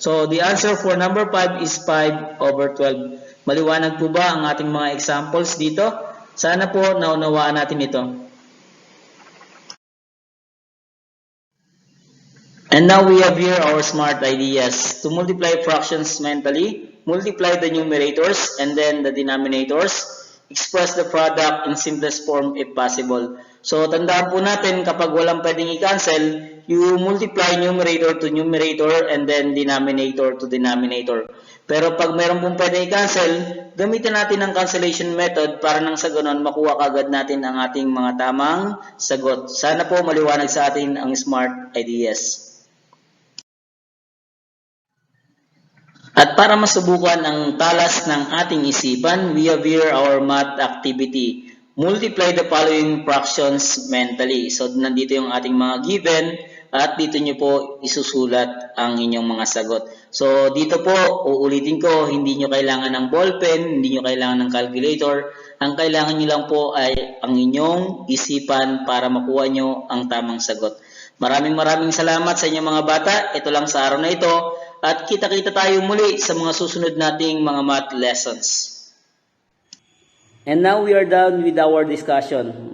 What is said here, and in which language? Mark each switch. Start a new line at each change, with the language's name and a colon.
English: So, the answer for number 5 is 5 over 12.
Filipino: Maliwanag po ba ang ating mga examples dito? Sana po naunawaan natin ito.
English: And now we have here our smart ideas. To multiply fractions mentally, multiply the numerators and then the denominators. Express the product in simplest form if possible. So,
Filipino: tandaan po natin kapag walang pwedeng i-cancel,
English: you multiply numerator to numerator and then denominator to denominator.
Filipino: Pero pag meron pong pwedeng i-cancel, gamitin natin ang cancellation method para nang sa ganon makuha kagad natin ang ating mga tamang sagot. Sana po maliwanag sa atin ang smart ideas. At para masubukan ang talas ng ating isipan,
English: we have here our math activity. Multiply the following fractions mentally.
Filipino: So, nandito yung ating mga given at dito nyo po isusulat ang inyong mga sagot. So, dito po, uulitin ko, hindi nyo kailangan ng ballpen, hindi nyo kailangan ng calculator. Ang kailangan nyo lang po ay ang inyong isipan para makuha nyo ang tamang sagot. Maraming salamat sa inyong mga bata. Ito lang sa araw na ito. At kita-kita tayo muli sa mga susunod nating mga math lessons.
English: And now we are done with our discussion.